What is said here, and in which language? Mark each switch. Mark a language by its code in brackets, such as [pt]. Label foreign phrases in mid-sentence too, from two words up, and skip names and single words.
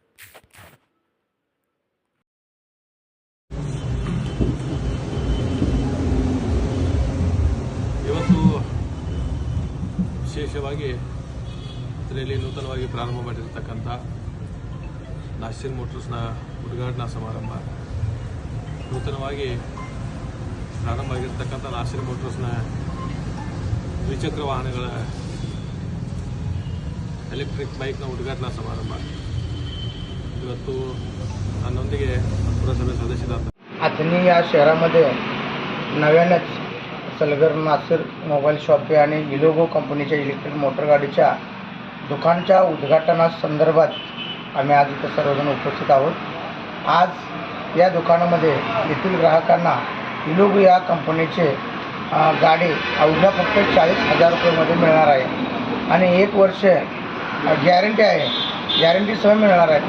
[kn] ಇವತ್ತು ವಿಶೇಷವಾಗಿ ಇದರಲ್ಲಿ ನೂತನವಾಗಿ ಪ್ರಾರಂಭ ಮಾಡಿರತಕ್ಕಂಥ ನಾಸಿರ್ ಮೋಟರ್ಸ್ನ ಉದ್ಘಾಟನಾ ಸಮಾರಂಭ, ನೂತನವಾಗಿ ಪ್ರಾರಂಭ ಆಗಿರತಕ್ಕಂಥ ನಾಸಿರ್ ಮೋಟರ್ಸ್ನ ದ್ವಿಚಕ್ರ ವಾಹನಗಳ [en] electric bike [kn] ಉದ್ಘಾಟನಾ ಸಮಾರಂಭ ಇವತ್ತು ನನ್ನೊಂದಿಗೆ ಪುರಸಭೆ ಸದಸ್ಯರಾದ [mr] अथनी या शहरामध्ये नव्यानेच सलगर नासिर [en] mobile shop [mr] आणि इलोगो कंपनीच्या [en] electric motor [mr] गाडीच्या दुकानच्या उद्घाटनासंदर्भात आम्ही आज इथं सर्वजण उपस्थित आहोत। आज या दुकानामध्ये येथील ग्राहकांना इलोगो या कंपनीचे गाडी अवघ्या फक्त 40,000 रुपयामध्ये मिळणार आहे आणि 1 वर्ष गॅरंटी आहे, गॅरंटीसह मिळणार आहे।